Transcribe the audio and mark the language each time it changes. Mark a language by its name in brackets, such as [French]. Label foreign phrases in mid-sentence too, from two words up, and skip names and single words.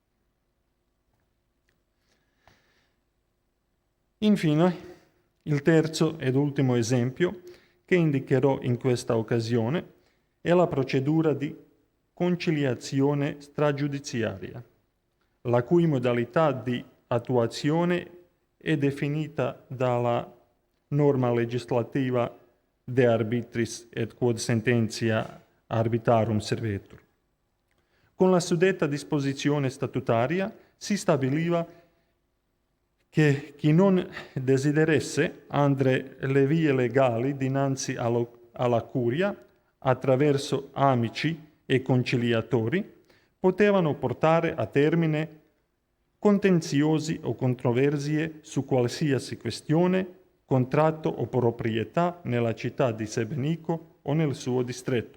[Italian] Infine, il terzo ed ultimo esempio che indicherò in questa occasione è la procedura di conciliazione stragiudiziaria, la cui modalità di attuazione è definita dalla norma legislativa [Latin] De arbitris et quod sententia arbitrarum servetur. [Italian] Con la suddetta disposizione statutaria si stabiliva che chi non desiderasse andare le vie legali dinanzi alla curia attraverso amici e conciliatori potevano portare a termine contenziosi o controversie su qualsiasi questione, contratto o proprietà nella città di Sebenico o nel suo distretto.